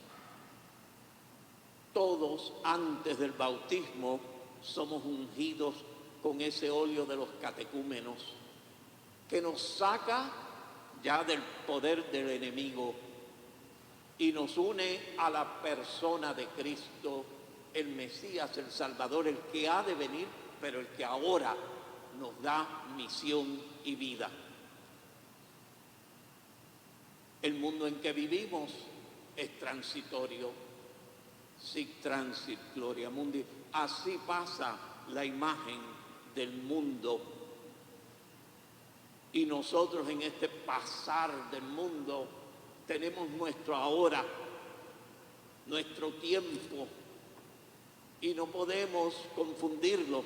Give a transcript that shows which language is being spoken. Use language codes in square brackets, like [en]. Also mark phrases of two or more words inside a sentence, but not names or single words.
[es] Todos antes del bautismo somos ungidos con ese óleo de los catecúmenos que nos saca ya del poder del enemigo y nos une a la persona de Cristo, el Mesías, el Salvador, el que ha de venir, pero el que ahora nos da misión y vida. El mundo en que vivimos es transitorio. [la] Sic transit gloria mundi. [es] Así pasa la imagen del mundo. Y nosotros en este pasar del mundo tenemos nuestro ahora, nuestro tiempo, y no podemos confundirlos.